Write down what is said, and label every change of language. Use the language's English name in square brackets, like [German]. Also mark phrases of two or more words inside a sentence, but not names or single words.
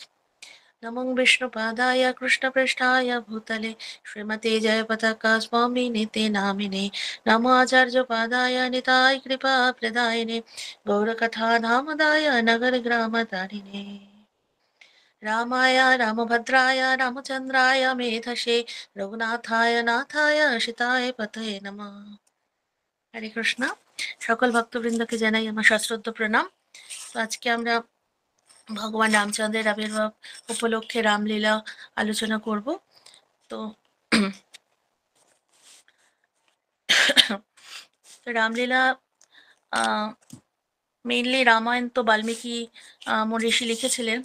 [Sanskrit] नमो विष्णुपादाय कृष्णपृष्ठाय भूतले श्रीमते जयपताका स्वामिनिते नामिने नमो आचार्यपादाय निताय कृपा प्रदायिने गौरकथा धामदाय नगरग्रामतारिणे रामाय रामभद्राय रामचन्द्राय मेधसे रघुनाथाय नाथाय सीताय पतये नमः। [Bangla] হরে কৃষ্ণ। সকল ভক্তবৃন্দকে জানাই আমার সশ্রদ্ধ প্রণাম। তো আজকে আমরা ভগবান রামচন্দ্রের আবির্ভাব উপলক্ষে রামলীলা আলোচনা করব। তো রামলীলা মেইনলি রামায়ণ তো বাল্মীকি মহর্ষি লিখেছিলেন।